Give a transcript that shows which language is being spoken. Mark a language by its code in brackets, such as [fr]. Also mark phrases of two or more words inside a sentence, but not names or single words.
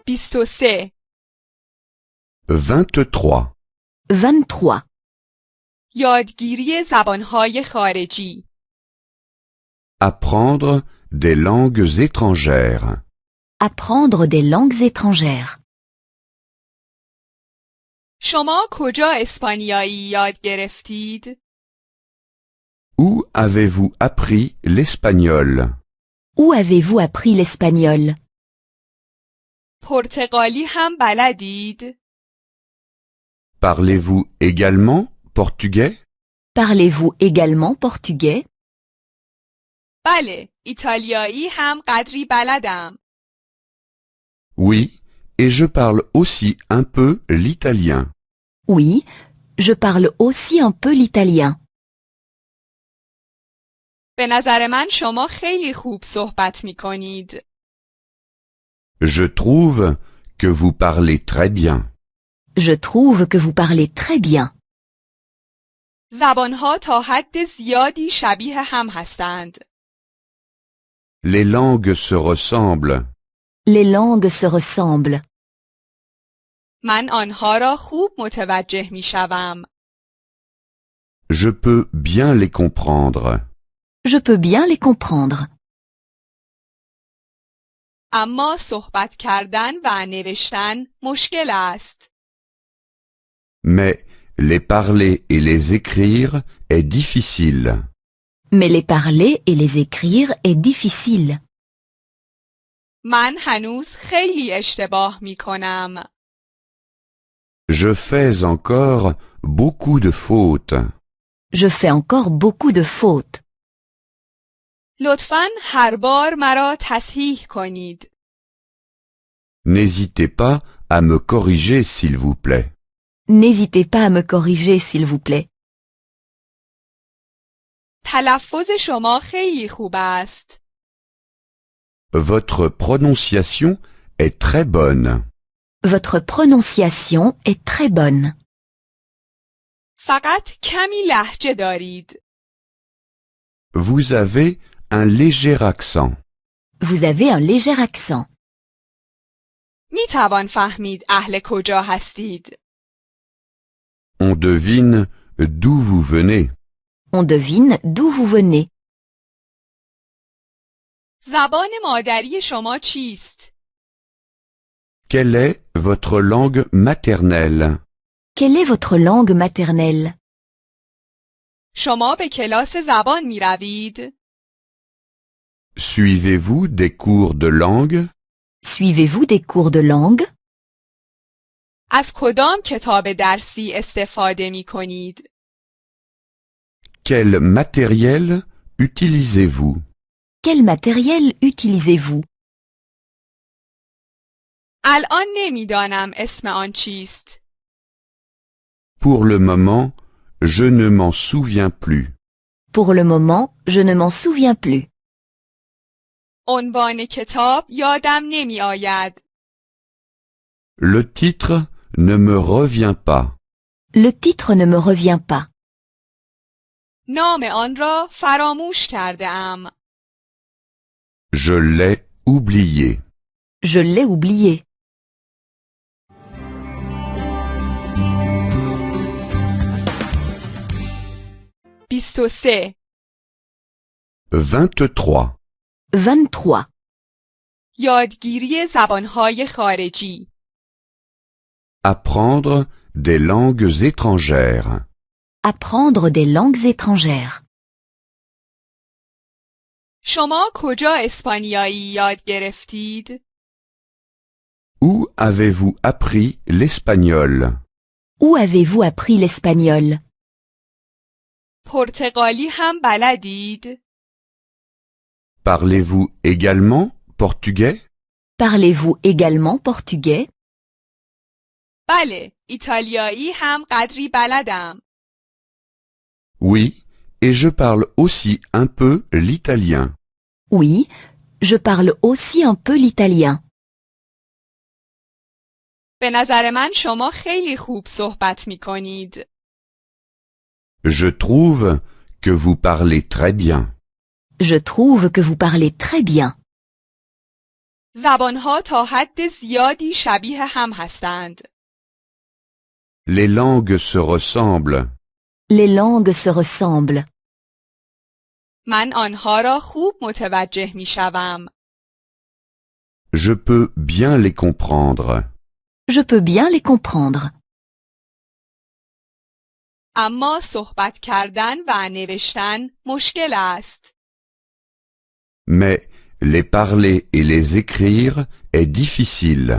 [fa] 23 [fr] 23. 23. [fa] یادگیری زبانهای خارجی [fr] Apprendre des langues étrangères. Apprendre des langues étrangères. [fa] شما کجا اسپانیایی یاد گرفتید؟ [fr] Où avez-vous appris l'espagnol? Où avez-vous appris l'espagnol? [fa] پرتغالی هم بلدید؟ [fr] Parlez-vous également portugais? Parlez-vous également portugais? [fa] بله، ایتالیایی هم قدری بلدم. [fr] Oui, et je parle aussi un peu l'italien. Oui, je parle aussi un peu l'italien. [fa] به نظر من شما خیلی خوب صحبت می کنید. [fr] Je trouve que vous parlez très bien. Je trouve que vous parlez très bien. [fa] زبانها تا حد زیادی شبیه هم هستند. [fr] Les langues se ressemblent. Les langues se ressemblent. [fa] من آنها را خوب متوجه می شوم. [fr] Je peux bien les comprendre. Je peux bien les comprendre. [fa] اما صحبت کردن و نوشتن مشکل است. [fr] Mais les parler et les écrire est difficile. Mais les parler et les écrire est difficile. [fa] من هنوز خیلی اشتباه می کنم. [fr] Je fais encore beaucoup de fautes. Je fais encore beaucoup de fautes. [fa] لطفاً هر بار مرا تصحیح کنید. [fr] N'hésitez pas à me corriger s'il vous plaît. N'hésitez pas à me corriger s'il vous plaît. [fa] تلفظ شما خیلی خوب است. [fr] Votre prononciation est très bonne. Votre prononciation est très bonne. [fa] فقط کمی لهجه دارید. [fr] Vous avez un léger accent. Vous avez un léger accent. [fa] می توان فهمید اهل کجا هستید. [fr] On devine d'où vous venez. On devine d'où vous venez. [fa] زبان مادری شما چیست؟ [fr] Quelle est votre langue maternelle? Quelle est votre langue maternelle? [fa] شما به کلاس زبان می روید؟ [fr] Suivez-vous des cours de langue? Suivez-vous des cours de langue? [fa] از کدام کتاب درسی استفاده می کنید؟ [fr] Quel matériel utilisez-vous? Quel matériel utilisez-vous? [fa] الان نمیدانم اسم آن چیست. [fr] Pour le moment, je ne m'en souviens plus. Pour le moment, je ne m'en souviens plus. [fa] عنوان کتاب یادم نمی آید. [fr] Le titre ne me revient pas. Le titre ne me revient pas. [fa] نام آن را فراموش کرده ام. [fr] Je l'ai oublié. Je l'ai oublié. [fa] بیست [fr] 23. 23. [fa] یادگیری زبانهای خارجی [fr] Apprendre des langues étrangères. Apprendre des langues étrangères. [fa] شما کجا اسپانیایی یاد گرفتید؟ [fr] Où avez-vous appris l'espagnol? Où avez-vous appris l'espagnol? [fa] پرتغالی هم بلدید؟ [fr] Parlez-vous également portugais? Parlez-vous également portugais? [fa] بله، ایتالیایی هم قدری بلدم. [fr] Oui, et je parle aussi un peu l'italien. Oui, je parle aussi un peu l'italien. [fa] به نظر من شما خیلی خوب صحبت می کنید. [fr] Je trouve que vous parlez très bien. Je trouve que vous parlez très bien. [fa] زبانها تا حد زیادی شبیه هم هستند. [fr] Les langues se ressemblent. Les langues se ressemblent. [fa] من آنها را خوب متوجه می شوم. [fr] Je peux bien les comprendre. Je peux bien les comprendre. [fa] اما صحبت کردن و نوشتن مشکل است. [fr] Mais les parler et les écrire est difficile.